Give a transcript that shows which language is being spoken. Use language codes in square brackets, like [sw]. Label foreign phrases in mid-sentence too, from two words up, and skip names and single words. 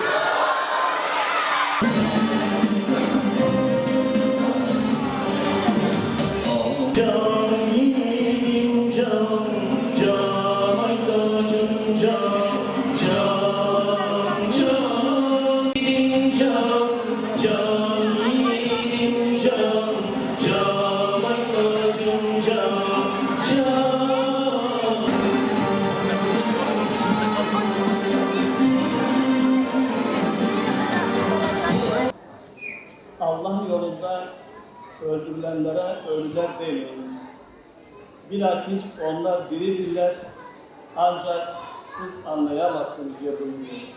[tr] Can yiğidim can, can aydacım can, can, can. Yiğidim can, can yiğidim can, can aydacım can, can. Allah yolunda öldürülenlere ölüler demeyiz. Bilakis onlar diridirler, ancak siz anlayamazsınız diye buyuruyor.